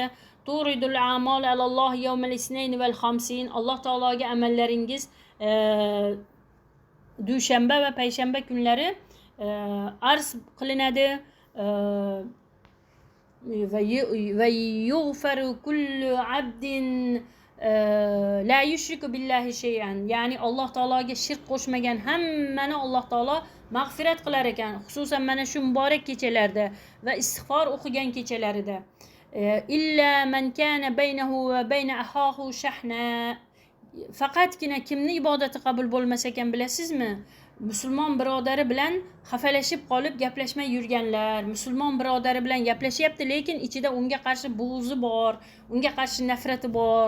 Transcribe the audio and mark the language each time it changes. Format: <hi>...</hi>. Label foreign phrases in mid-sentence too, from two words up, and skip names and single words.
<ar>تعرض الأعمال على الله يوم الاثنين والخميس.</ar> <uz>Alloh taologa amallaringiz dushanba va payshanba kunlari arz qilinadi va</uz> <ar>يغفر كل عبد لا يشرك بالله شيئا.</ar> <uz>Ya'ni Alloh taologa shirk qo'shmagan hammani Alloh taolo mag'firat qilar ekan, xususan mana shu muborak kechalarda va istig'for o'qigan kechalarida.</uz> <ar>إلا من كان بينه وبين أخيه شحناء.</ar> <uz>Faqatgina kimni ibodati qabul bo'lmas ekan bilasizmi? Musulmon birodari bilan xafalashib qolib gaplashmay yurganlar, musulmon birodari bilan gaplashyapti, lekin ichida unga qarshi buğzi bor, unga qarshi nafrati bor.</uz>